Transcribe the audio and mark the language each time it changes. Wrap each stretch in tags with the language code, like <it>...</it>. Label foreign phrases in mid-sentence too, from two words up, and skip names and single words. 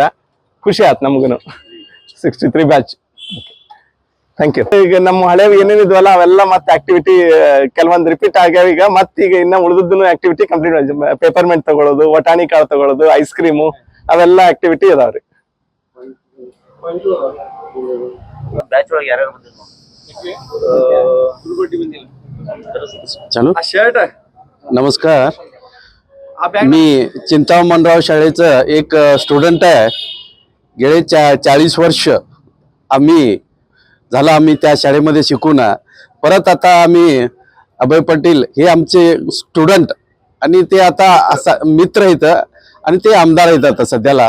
<kn>ಖುಷಿ ಆಯ್ತು ನಮ್ಗೂನು. 63 ಬ್ಯಾಚ್. ಥ್ಯಾಂಕ್ ಯು. ಈಗ ನಮ್ಮ ಹಳೆ ಏನೇನಿದ್ವಲ್ಲ ಅವೆಲ್ಲ ಮತ್ತೆ ಆಕ್ಟಿವಿಟಿ ಕೆಲವೊಂದು ರಿಪೀಟ್ ಆಗ್ಯಾವ. ಈಗ ಈಗ ಇನ್ನ ಉಳಿದದ್ದು ಆಕ್ಟಿವಿಟಿ ಕಂಪ್ಲೀಟ್. ಪೇಪರ್ಮೆಂಟ್ ತಗೊಳ್ಳೋದು, ವಟಾಣಿ ಕಾಳು ತಗೊಳ್ಳೋದು, ಐಸ್ ಕ್ರೀಮು, ಅವೆಲ್ಲ ಆಕ್ಟಿವಿಟಿ ಇದಾವ್ರಿ.</kn> <mr>नमस्कार. मी चिंतामणराव शाळेचं एक स्टुडंट आहे. गेले 40 वर्ष आम्ही त्या शाळेमध्ये शिकून परत आता आम्ही अभय पाटील हे आमचे स्टुडंट आणि ते आता मित्र आहेत आणि ते आमदार आहेत आता सध्याला.</mr>